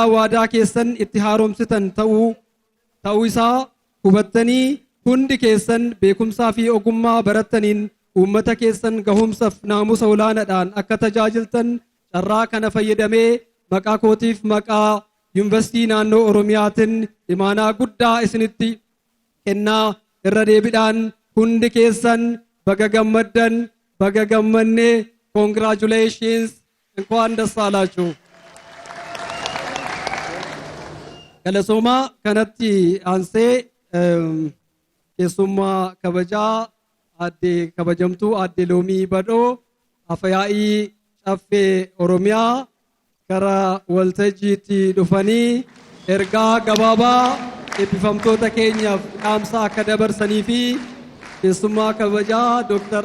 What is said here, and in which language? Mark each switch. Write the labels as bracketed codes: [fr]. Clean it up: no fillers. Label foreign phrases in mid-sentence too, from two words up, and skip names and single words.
[om] waadaa keessan itti haaromsitan ta'uu isaa hubattanii hundi keessan beekumsaa fi ogummaa barattaniin uummata keessan gahumsaaf naamusa olaanaadhaan akka tajaajiltan carraa kana fayyadamee maqaa kootiif maqaa yuunivarsiitii naannoo Oromiyaatiin imaanaa guddaa isinitti kennaa irra deebiidhaan hundi keessan baga gammaddan, baga gammanne, congratulations [am] እንኳን ደስ አላችሁ. [om] Galatoomaa kanatti aansee keessummaa kabajaa kabajamtuu aadde Loomii Badhoo Afyaa'ii Caffee Oromiyaa gara waltajjiitti dhufanii ergaa gabaabaa eebbifamtoota keenyaaf dhaamsa akka dabarsanii fi keessummaa kabajaa Dr.